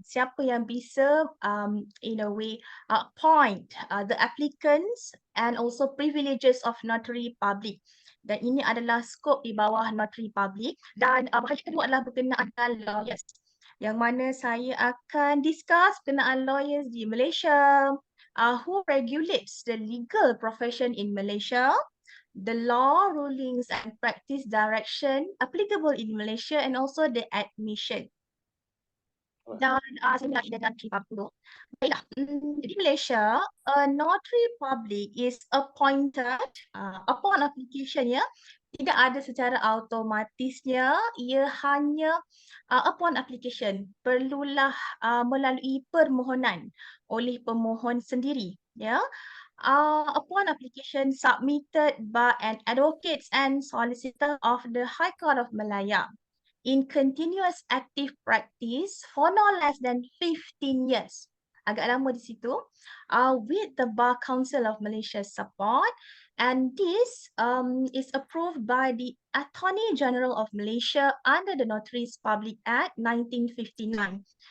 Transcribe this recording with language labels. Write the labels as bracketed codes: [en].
[id] Siapa yang bisa, [en] in a way, appoint the applicants and also privileges of notary public. [ms] Dan ini adalah skop di bawah notary public. Dan bahagian kedua adalah berkenaan dengan lawyers. Yang mana saya akan discuss berkenaan lawyers di Malaysia, [en] who regulates the legal profession in Malaysia, the law, rulings and practice direction applicable in Malaysia and also the admission. [ms] Dan saya nak dengan 30. Baiklah, di Malaysia, [en] a notary public is appointed upon application [ms] ya. Tidak ada secara automatisnya, ia hanya [en] upon application. [ms] Perlulah melalui permohonan oleh pemohon sendiri ya. [en] Upon application submitted by an advocates and solicitor of the High Court of Malaya in continuous active practice for no less than 15 years. [ms] Agak lama di situ. [en] With the Bar Council of Malaysia's support, and this is approved by the Attorney General of Malaysia under the Notaries Public Act 1959.